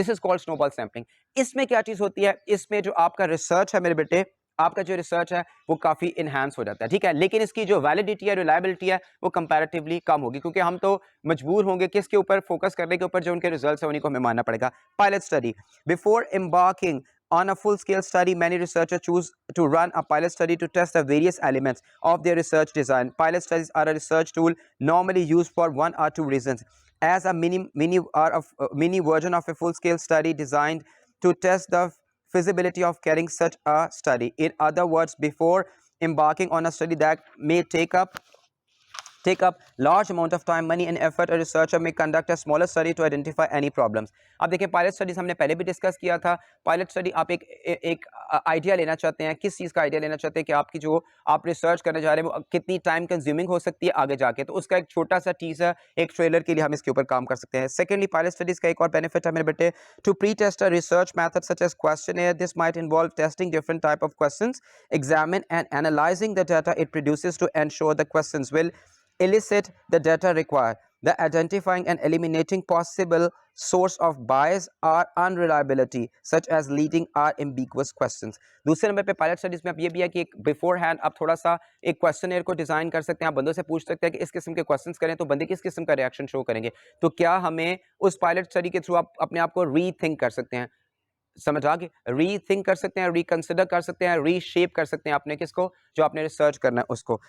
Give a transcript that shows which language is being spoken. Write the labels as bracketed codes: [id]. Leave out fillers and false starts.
[en] This is called snowball sampling. [ur] اس میں کیا چیز ہوتی ہے, اس میں جو آپ کا ریسرچ ہے میرے بیٹے, آپ کا جو ریسرچ ہے وہ کافی انہانس ہو جاتا ہے, ٹھیک ہے, لیکن اس کی جو ویلیڈیٹی ہے, ریلائبلٹی ہے, وہ کمپیریٹیولی کم ہوگی, کیونکہ ہم تو مجبور ہوں گے کس کے اوپر فوکس کرنے کے اوپر, جو ان کے ریزلٹس ہیں انہیں کو ہمیں ماننا پڑے گا. Pilot study. [en] Before embarking on a full-scale study, many researchers choose to run a pilot study to test the various elements of their research design. Pilot studies are a research tool normally used for 1 or 2 reasons. As a mini version of a full-scale study designed to test the feasibility of carrying such a study. In other words, before embarking on a study that may take up large amount of time, money and effort, a researcher may conduct a smaller study to identify any problems. [ur] اب دیکھیں pilot studies ہم نے پہلے بھی discuss کیا تھا. Pilot study آپ ایک آئیڈیا لینا چاہتے ہیں, کس چیز کا آئیڈیا لینا چاہتے ہیں کہ آپ کی جو آپ ریسرچ کرنے جا رہے ہیں وہ کتنی ٹائم کنزیومنگ ہو سکتی ہے آگے جا کے, تو اس کا ایک چھوٹا سا ٹیزر, ایک ٹریلر کے لیے ہم اس کے اوپر کام کر سکتے ہیں. سیکنڈلی, پائلٹ اسٹڈیز کا ایک اور بینیفٹ ہے میرے بیٹے, [en] To pretest a research method such as questionnaire. This might involve testing different type of questions, examine and analyzing the data it produces to ensure the questions will elicit the data required. The identifying and eliminating possible source of bias or unreliability, such as leading or ambiguous questions. [ur] دوسرے number پہ pilot studies میں اب یہ بھی ہے کہ ایک before hand آپ تھوڑا سا ایک کویسچنیئر کو ڈیزائن کر سکتے ہیں, آپ بندوں سے پوچھ سکتے ہیں کہ اس قسم کے کویسچنس کریں تو بندے کس قسم کا ریئیکشن شو کریں گے. تو کیا ہمیں اس پائلٹ اسٹڈی کے تھرو آپ اپنے آپ کو ری تھنک کر سکتے ہیں, سمجھ آ گئی, ری تھنک کر سکتے ہیں, ری کنسیڈر کر سکتے ہیں, ری شیپ کر سکتے ہیں اپنے کس کو, جو آپ نے ریسرچ کرنا ہے اس کو.